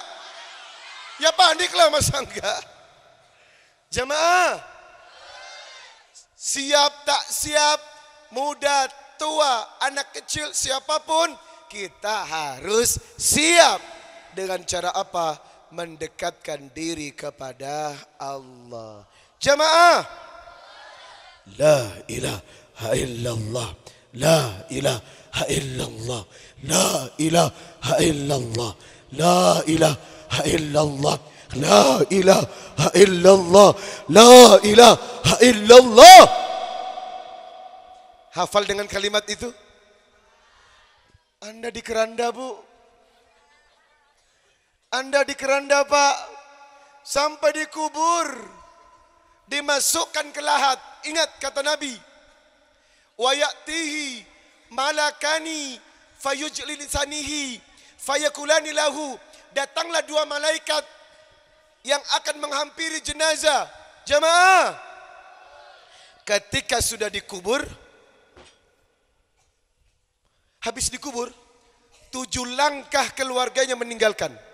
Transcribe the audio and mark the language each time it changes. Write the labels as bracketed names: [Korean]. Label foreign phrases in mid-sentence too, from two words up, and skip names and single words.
[Indonesian] Ya paniklah, masa enggak? Jamaah, siap tak siap, muda, tua, anak kecil, siapapun, kita harus siap. Dengan cara apa? Mendekatkan diri kepada Allah. Jamaah, [Arabic] لا إله إلا الله، لا إله إلا الله، لا إله إلا الله، لا إله إلا الله، لا إله إلا الله، لا إله إلا الله. [Indonesian] Hafal dengan kalimat itu? Anda di keranda, Bu. Anda di keranda, Pak. Sampai dikubur, dimasukkan ke lahat. Ingat kata Nabi, [Arabic] ويأتيه ملكان فيجلي لسانه فيقولان له. [Indonesian] Datanglah dua malaikat yang akan menghampiri jenazah. Jamaah, ketika sudah dikubur, habis dikubur, 7 langkah keluarganya meninggalkan.